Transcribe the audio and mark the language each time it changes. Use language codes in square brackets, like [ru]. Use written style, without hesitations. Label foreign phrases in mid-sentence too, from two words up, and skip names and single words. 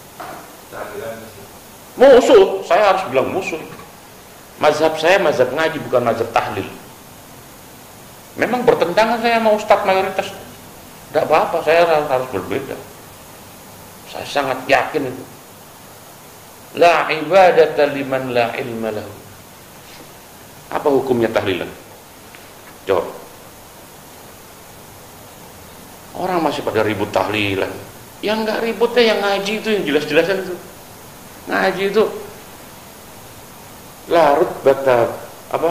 [id] Musuh, saya harus bilang musuh. Mazhab saya mazhab ngaji bukan mazhab tahlil. Memang bertentangan saya sama ustadz mayoritas. Tidak apa-apa, saya harus berbeda. Saya sangat yakin itu. [ar] لا عبادة لمن لا علم له. [id] Apa hukumnya tahlilan? Jawab. Orang masih pada ribut tahlilan. Yang enggak ributnya yang ngaji itu, yang jelas-jelasan itu. Ngaji itu larut bata apa?